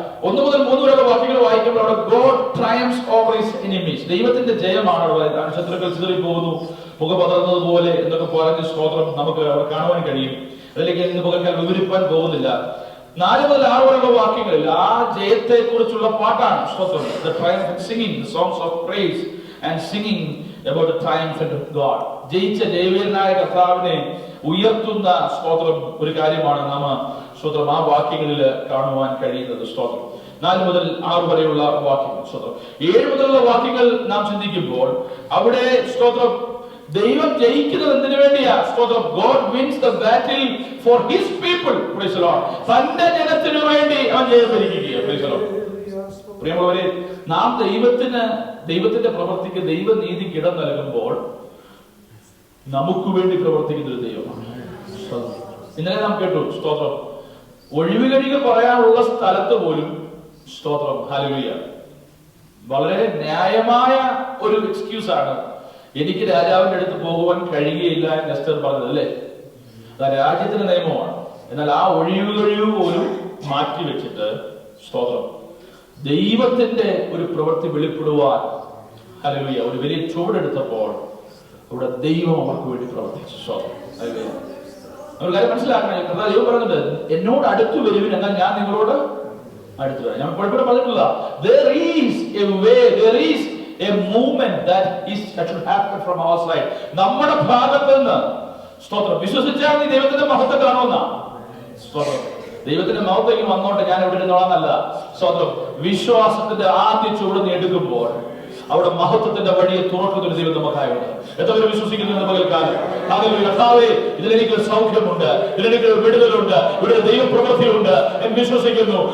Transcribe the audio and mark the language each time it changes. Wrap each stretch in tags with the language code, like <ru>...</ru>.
<ml>1 മുതൽ 3 വരെ വാക്യങ്ങൾ വായിക്കുമ്പോൾ അവിടെ</ml> <en>God triumphs over his enemies.</en> <ml>ദൈവത്തിന്റെ ജയമാണ് അവിടെ. ശത്രുക്കൾ ചിതറി പോകുന്നു, മുഖപതറുന്നത് പോലെ എന്നൊക്കെ പറഞ്ഞ് സ്തോത്രം നമുക്ക് അവിടെ കാണുവാൻ കഴിയും. അതിലേക്ക് ഇന്ന് പകൽക്കാൽ വിവരിപ്പാൻ പോകുന്നില്ല. 4 മുതൽ 6 വരെയുള്ള വാക്യങ്ങളിൽ ആ ജയത്തെ കുറിച്ചുള്ള പാട്ടാണ്. സ്തോത്രം.</ml> <en>The triumphant singing, the songs of praise and singing about the triumph of God.</en> <ml>ജയിച്ച ജയവീരനായ കർത്താവിനെ ഉയർത്തുന്ന സ്തോത്രം ഒരു കാര്യമാണ് നാം സ്തോത്രം ആ വാക്യങ്ങളിൽ കാണുവാൻ കഴിയുന്നത്. സ്തോത്രം 4 മുതൽ 6 വരെയുള്ള വാക്യങ്ങൾ, സ്തോത്രം 7 മുതലുള്ള വാക്യങ്ങൾ നാം ചിന്തിക്കുമ്പോൾ അവിടെ സ്തോത്രം ദൈവം ജയിക്കുന്നത് എന്തിനു വേണ്ടിയാ?</ml> <en>സ്തോത്രം God wins the battle for his people. Praise the Lord.</en> <ml>തന്റെ ജനത്തിനു വേണ്ടി അവൻ ജയം വരിക്കുകയാണ്.</ml> <en>Praise the Lord.</en> <ml>പ്രിയമുള്ളവരെ, നാം ദൈവത്തിന്റെ പ്രവൃത്തിക്ക് ദൈവനീതിക്ക് ഇടം നൽകുമ്പോൾ നമുക്ക് വേണ്ടി പ്രവർത്തിക്കുന്ന ഒരു ദൈവമാണ്. ഇന്നലെ നാം കേട്ടു സ്തോത്രം ഒഴിവുകഴികൾ പറയാനുള്ള സ്ഥലത്ത് പോലും സ്തോത്രം ഹല്ലേലൂയ വളരെ ന്യായമായ ഒരു എക്സ്ക്യൂസ് ആണ്. എനിക്ക് രാജാവിന്റെ അടുത്ത് പോകുവാൻ കഴിയുകയില്ല എന്ന് എസ്തർ പറഞ്ഞത്, അല്ലേ? അത് രാജ്യത്തിന്റെ നിയമമാണ്. എന്നാൽ ആ ഒഴിവുകഴിവ് പോലും മാറ്റിവെച്ചിട്ട് സ്തോത്രം ദൈവത്തിന്റെ ഒരു പ്രവൃത്തി വെളിപ്പെടുവാൻ ഹല്ലേലൂയ ഒരു വലിയ ചുവടെടുത്തപ്പോൾ അവിടെ ദൈവം അവർക്ക് വേണ്ടി പ്രവർത്തിച്ചു. സ്തോത്രം ഹല്ലേലൂയ. ഒരു കാര്യം മനസ്സിലാക്കണം, ദൈവം പറയുന്നത് എന്നോട് അടുത്തു വരുവിൻ എന്നാൽ ഞാൻ നിങ്ങളോട് അടുത്തു വരാം. ഞാൻ പലപ്പോഴും പറഞ്ഞിട്ടില്ല,</ml> <en>there is a way, there is a movement that should happen from our side.</en> <ml>നമ്മുടെ ഭാഗത്ത് നിന്ന് സ്തോത്രം വിശ്വസിച്ചാൽ നീ ദൈവത്തിന്റെ മഹത്വം കാണുമെന്ന സ്തോത്രം. ദൈവത്തിന്റെ മഹത്വം വന്നോണ്ട് ഞാൻ ഇവിടെ ഇരുന്നോളാന്നല്ല. സ്തോത്രം വിശ്വാസത്തിന്റെ ആദ്യ ചുവട് നീ എടുക്കുമ്പോൾ അവിടെ മഹത്വത്തിന്റെ വഴിയെ തുറക്കുന്ന ഒരു ദൈവം നമുക്കായുണ്ട്. എത്രയും വിശ്വസിക്കുന്ന പകൽക്കാലം കർത്താവേ ഇതിലെനിക്ക് സൗഖ്യമുണ്ട്, ഇതിലെനിക്ക് വിടുതലുണ്ട്, ഇവിടെ ദൈവപ്രവൃത്തിയുണ്ട് എന്ന് വിശ്വസിക്കുന്നു.</ml>